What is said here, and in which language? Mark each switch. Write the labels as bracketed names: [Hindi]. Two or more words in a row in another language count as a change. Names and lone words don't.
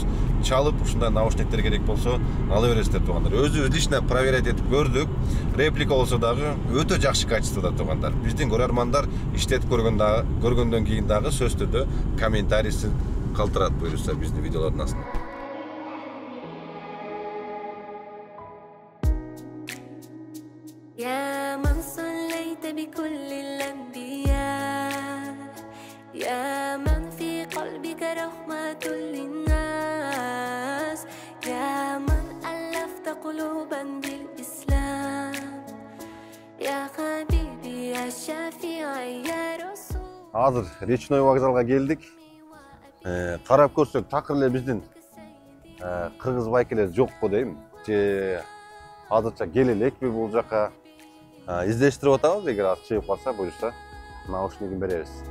[Kyrgyz] Чалып ушундай наушниктер керек болсо ала бересиздер туугандар. Өзүбүз [Russian] лично проверять [Kyrgyz] этип көрдүк. Реплика болсо дагы өтө жакшы качествода туугандар. Биздин көрөрмандар иштетип көргөндөн кийин дагы сөз түрдө комментарийсин калтырат буйруса биздин видеолордун астына. [Arabic] يا من صليت بكل الأنبياء يا من في قلبك رحمة للناس يا من ألفت قلوبا بالإسلام يا حبيبي يا شافعي يا رسول. [Kyrgyz] Азыр Речной вокзалга келдик. Карап көрсөк, такыр эле биздин кыргыз байкелер жокпу дейм. Же азырча келе элекпи бул жака? Издештирип атабыз, эгер аз чыгып калса буюрса наушнигин беребиз.